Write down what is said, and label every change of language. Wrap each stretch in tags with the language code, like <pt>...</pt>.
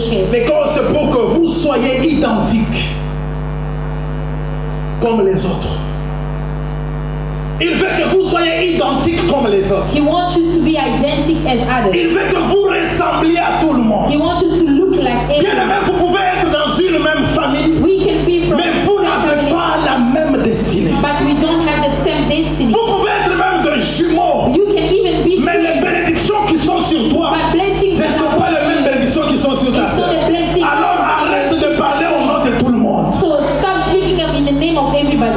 <fr>Mais quand c'est pour que vous soyez identiques comme les autres. Il veut que vous soyez identiques comme les autres.</fr> <en>He wants you to be identical as others.</en> <fr>Il veut que vous ressembliez à tout le monde.</fr> <en>He wants you to look like everyone.</en> <fr>Bien même, vous pouvez être dans une même famille.</fr> <en>We can be from</en> <fr>mais vous n'avez pas la même destinée.</fr> <en>But we don't have the same destiny.</en> <fr>Vous pouvez être même de jumeaux.</fr> <en>You can even be</en> <fr>mais les bénédictions qui sont sur toi, ce ne sont pas les mêmes bénédictions qui sont sur ta sœur. Alors arrête de parler au nom de tout le monde.</fr> <en>So stop speaking in the name of everybody.</en>